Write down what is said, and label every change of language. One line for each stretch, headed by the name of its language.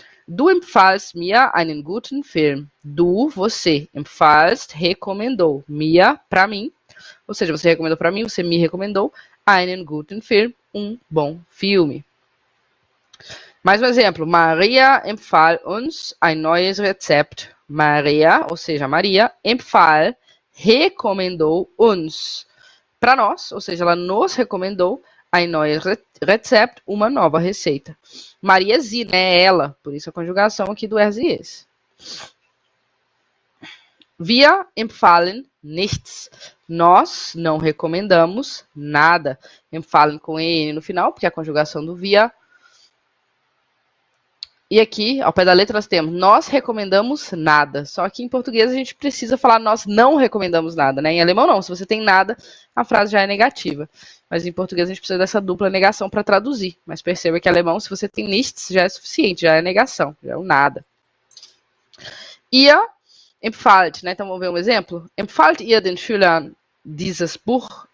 German: Du empfahlst mir einen guten Film. Du,
Portuguese: você,
German: empfahlst,
Portuguese: recomendou.
German: Mir,
Portuguese: para mim. Ou seja, você recomendou para mim, você me recomendou
German: einen guten Film,
Portuguese: um bom filme. Mais um exemplo.
German: Maria empfahl uns ein neues Rezept.
Portuguese: Maria, ou seja, Maria,
German: empfahl,
Portuguese: recomendou
German: uns.
Portuguese: Para nós, ou seja, ela nos recomendou
German: ein neues Rezept,
Portuguese: uma nova receita. Maria
German: sie,
Portuguese: né? Ela. Por isso a conjugação aqui do
German: er, sie, es. Wir empfahlen nichts.
Portuguese: Nós não recomendamos nada.
German: Empfahlen
Portuguese: com en no final, porque é a conjugação do
German: wir.
Portuguese: E aqui, ao pé da letra, nós temos nós recomendamos nada. Só que em português a gente precisa falar nós não recomendamos nada, né? Em alemão não. Se você tem nada, a frase já é negativa. Mas em português a gente precisa dessa dupla negação para traduzir. Mas perceba que em alemão, se você tem
German: nichts,
Portuguese: já é suficiente, já é negação, já é o nada.
German: Ihr empfahlt,
Portuguese: né? Então vamos ver um exemplo.
German: Empfahlt ihr den Schülern dieses Buch?